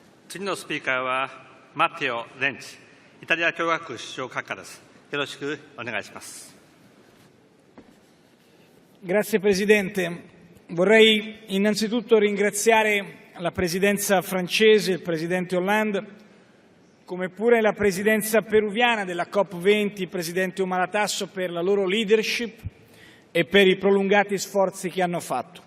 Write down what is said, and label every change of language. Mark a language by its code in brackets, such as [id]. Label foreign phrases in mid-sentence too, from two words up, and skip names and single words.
[ja] 次のスピーカーはマテオ・レンチ、イタリア共和国首相閣下です。よろしくお願いします。 [it] Grazie Presidente. Vorrei innanzitutto ringraziare la Presidenza francese, il Presidente Hollande, come pure la Presidenza peruviana della COP20, il Presidente Omaratasso, per la loro leadership e per i prolungati sforzi che hanno fatto.